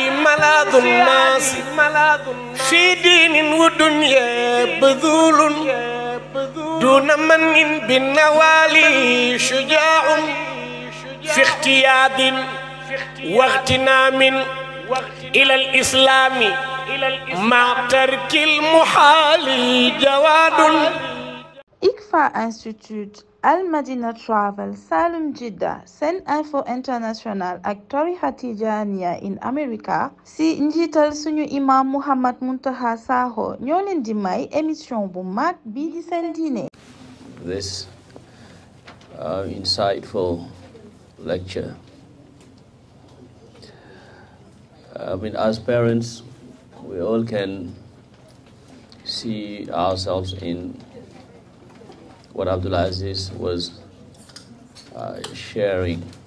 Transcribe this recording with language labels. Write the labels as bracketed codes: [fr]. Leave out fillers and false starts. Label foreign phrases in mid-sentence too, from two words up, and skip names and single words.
[ar] ملاذ الناس في دين ودنيا بذول دون من بالنوالي شجاع في اختياد واغتنام إلى الإسلام مع ترك المحال جواد. [wo] ICFA Institute, Al Madina Travel, Salum Jidda, Sen Info International ak tarixa Tijaaniya in America si njiital suñu imam Muhammad Mountakha Sakho ñoo leen di may émission bu mag bii di seen diine. [en] This insightful lecture. I mean, as parents, we all can see ourselves in what Abdul Aziz was sharing.